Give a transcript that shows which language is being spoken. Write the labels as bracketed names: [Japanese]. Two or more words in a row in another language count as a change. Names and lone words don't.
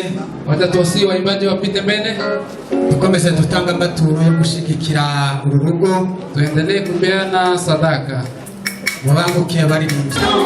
[Swahili] watatuwasihi waimbaji wapite mbele, [Rundi] dukomeze dutanga amaturo yo gushigikira uru rugo, [Swahili] tuendelee kupeana sadaka. [Rundi] Mubanguke abaririmbyi.